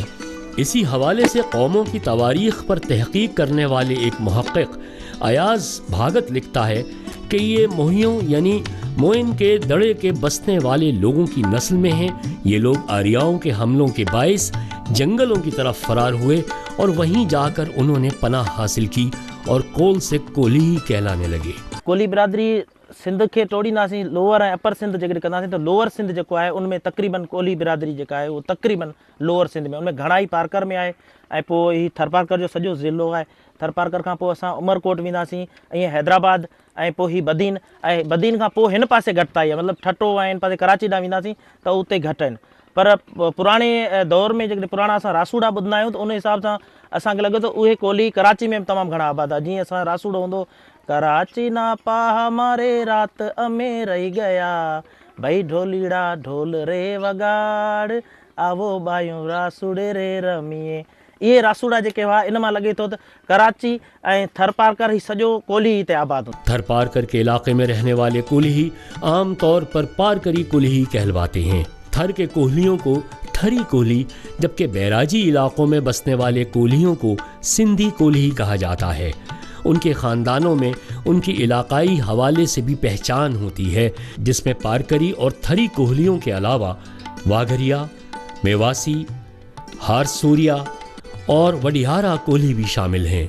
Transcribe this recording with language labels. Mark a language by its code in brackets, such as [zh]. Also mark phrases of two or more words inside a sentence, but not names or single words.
[ur] اسی حوالے سے قوموں کی تواریخ پر تحقیق کرنے والے ایک محقق ایاز بھاگت لکھتا ہے کہ یہ موہیوں یعنی موئن کے دڑے کے بسنے والے لوگوں کی نسل میں ہیں. یہ لوگ آریاؤں کے حملوں کے باعث جنگلوں کی طرف فرار ہوئے اور وہیں جا کر انہوں نے پناہ حاصل کی اور کول سے کولی کہلانے لگے. [sd] कोहली बिरादरी सिंध के तोड़ींदासीं, लोअर ऐं अपर सिंध जेकॾहिं कंदासीं त लोअर सिंध जेको आहे [ur] ان میں تقریباً [sd] कोहली बिरादरी जेका आहे उहो तक़रीबन लोअर सिंध में, उनमें घणा ई पारकर में आहे। ऐं पोइ ही थरपारकर जो सॼो ज़िलो आहे। थरपारकर खां पोइ असां उमरकोट वेंदासीं, ईअं हैदराबाद, ऐं पोइ ही बदीन, ऐं बदीन खां पोइ हिन पासे घटिताई आहे, मतिलबु ठटो ऐं हिन पासे कराची ॾांहुं वेंदासीं त उते घटि आहिनि। पर पुराणे दौर में जेकॾहिं पुराणा असां रासूड़ा ॿुधंदा आहियूं त उन हिसाब सां असांखे लॻे थो उहे कोहली कराची में तमामु घणा आबाद आहे। जीअं असां रासूड़ो हूंदो, [gu] કરાચી ના પા હમારે રાત અમે રહી ગયા, ભઈ ઢોલીડા ઢોલ રે વગાડ, આવો બાયું રાસૂડે રે રમીએ। [sd] इहे रासूड़ा जेके हुआ इन मां लॻे थो त कराची ऐं थरपारकर ही सॼो कोहली हिते आबाद हो। [ur] تھرپارکر کے علاقے میں رہنے والے کولہی عام طور پر پارکری کولہی کہلواتے ہیں. تھر کے کوہلیوں کو تھری کوہلی، جبکہ بیراجی علاقوں میں بسنے والے کوہلیوں کو سندھی کولہی کہا جاتا ہے. ان کے خاندانوں میں ان کی علاقائی حوالے سے بھی پہچان ہوتی ہے، جس میں پارکری اور تھری کوہلیوں کے علاوہ واگھریا، میواسی، ہارسوریا اور وڈیہارا کوہلی بھی شامل ہیں.